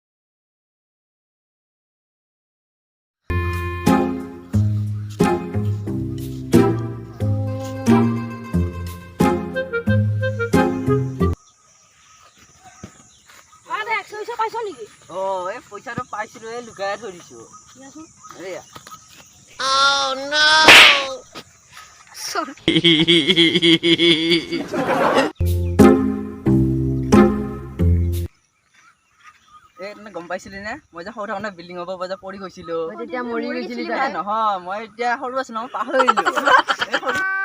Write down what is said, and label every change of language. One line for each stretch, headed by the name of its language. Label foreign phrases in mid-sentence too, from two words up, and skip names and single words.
Bangla: ও এই পয়সাটা পাইছিল এই লুকায় ধরিছো আরে
English: Oh no! Sorry.
Assamese: গম পাইছিলি নে মই যে সৰু থাকোঁতে বিল্ডিঙৰ পৰা পৰি গৈছিলো তেতিয়া মৰি গৈছিলি নহয় মই এতিয়া সৰু আছিলো মই পাহৰিলো